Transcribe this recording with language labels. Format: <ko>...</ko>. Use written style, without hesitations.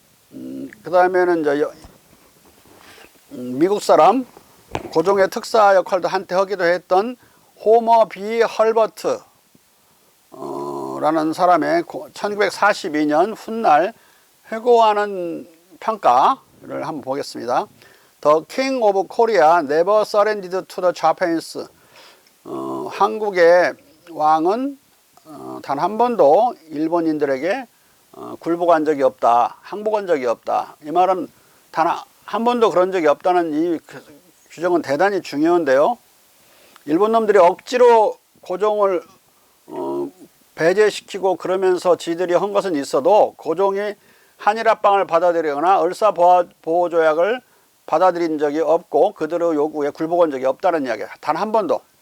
<ko>그 다음에는 이제 미국 사람, 고종의 특사 역할도 한때 하기도 했던 호머 비 헐버트 라는 사람의 1942년 훗날 회고하는 평가를 한번 보겠습니다.</ko> <en>The King of Korea never surrendered to the Japanese.</en> <ko>한국의 왕은 단 한 번도 일본인들에게 굴복한 적이 없다, 항복한 적이 없다. 이 말은 단 한 번도 그런 적이 없다는 이 규정은 대단히 중요한데요. 일본 놈들이 억지로 고종을 배제시키고 그러면서 지들이 한 것은 있어도 고종이 한일합방을 받아들이거나 을사보호조약을 받아들인 적이 없고 그들의 요구에 굴복한 적이 없다는 이야기야. 단 한 번도.</ko>